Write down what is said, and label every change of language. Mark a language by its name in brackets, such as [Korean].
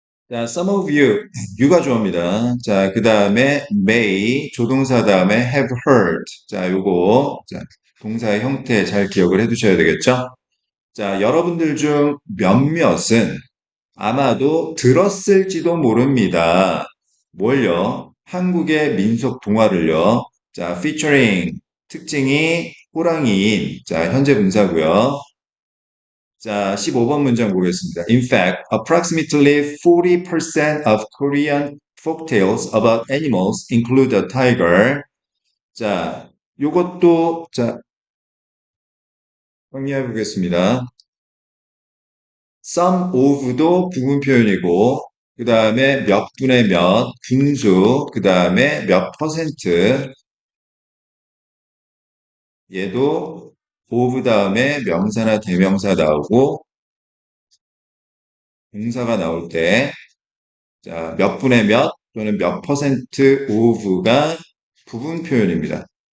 [Korean] 자, [English] some of you, [Korean] you가 주어입니다. 자, 그 다음에 may, 조동사 다음에 [English] have heard. [Korean] 자, 요거, 자, 동사의 형태 잘 기억을 해 두셔야 되겠죠? 자, 여러분들 중 몇몇은 아마도 들었을지도 모릅니다. 뭘요? 한국의 민속 동화를요. 자, featuring 특징이 호랑이인. 자, 현재 분사고요. 자, 15번 문장 보겠습니다. [English] In fact, approximately 40% of Korean folktales about animals include a tiger. [Korean] 자, 요것도 자, 정리해 보겠습니다. some of도 부분 표현이고, 그 다음에 몇 분의 몇, 분수, 그 다음에 몇 퍼센트, 얘도 of 다음에 명사나 대명사 나오고, 동사가 나올 때, 자, 몇 분의 몇 또는 몇 퍼센트 of가 부분 표현입니다.